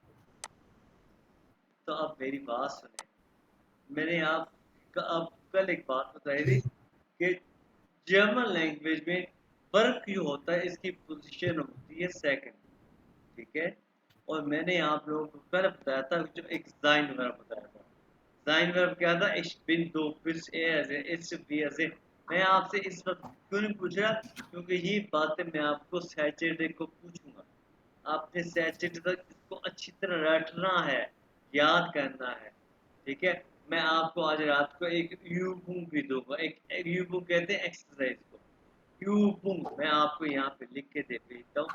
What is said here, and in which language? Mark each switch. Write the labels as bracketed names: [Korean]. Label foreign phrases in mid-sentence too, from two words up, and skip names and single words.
[Hindi] तो अब मेरी बात सुने, मैंने अब कल एक बात बताई थी कि [English] German language [Hindi] में वर्ब क्यों होता है, इसकी पोजीशन होती है सेकंड, ठीक है? और मैंने आप लोगों को कल बताया था, जो एक जाइन वर्ब बताया था। जाइन वर्ब क्या था? [German] ich bin du bist er ist wir sind। [Hindi] मैं आपसे इस वक्त क्यों नहीं पूछ रहा, क्योंकि ये बातें मैं आपको सैटरडे को पूछूंगा। आपने सैटरडे तक इसको अच्छी तरह रटना है, याद करना है, ठीक है? मैं आपको आज रात को एक यूबुंग भी दूंगा, एक यूबुंग कहते हैं एक्सरसाइज को, यूबुंग मैं आपको यहाँ पे लिख के दे भेजता हूँ।